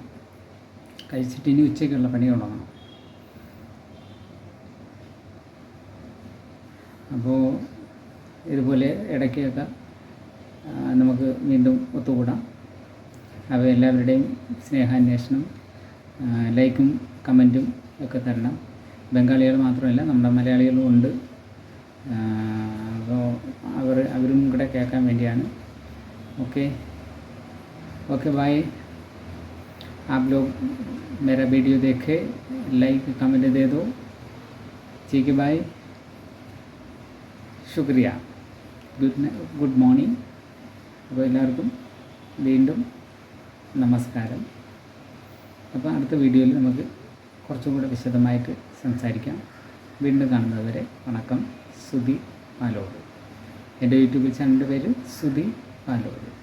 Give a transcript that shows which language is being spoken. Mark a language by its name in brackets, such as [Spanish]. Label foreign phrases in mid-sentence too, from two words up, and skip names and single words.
[Malayalam] കഴിച്ചിട്ട് ഇനി ഉച്ചയ്ക്കുള്ള പണി തുടങ്ങണം. അപ്പോൾ ഇതുപോലെ ഇടയ്ക്കൊക്കെ നമുക്ക് വീണ്ടും ഒത്തുകൂടാം. അപ്പോൾ എല്ലാവരുടെയും സ്നേഹാന്വേഷണം, ലൈക്കും കമൻറ്റും ഒക്കെ തരണം. ബംഗാളികൾ മാത്രമല്ല നമ്മുടെ മലയാളികളും ഉണ്ട്. അപ്പോൾ അവരും കൂടെ കേൾക്കാൻ വേണ്ടിയാണ്. [English] okay okay bye. [Hindi] आप लोग मेरा वीडियो देखे, [English] like comment [Hindi] दे दो. ठीक है बाय, शुक्रिया. [English] Good morning. [Malayalam] അപ്പോൾ എല്ലാവർക്കും വീണ്ടും നമസ്കാരം. അപ്പോൾ അടുത്ത വീഡിയോയിൽ നമുക്ക് കുറച്ചും കൂടെ വിശദമായിട്ട് സംസാരിക്കാം. വീണ്ടും കാണുന്നതുവരെ വണക്കം. സുധി പാലോട്. എൻ്റെ യൂട്യൂബ് ചാനലിൻ്റെ പേര് സുധി പാലോട്.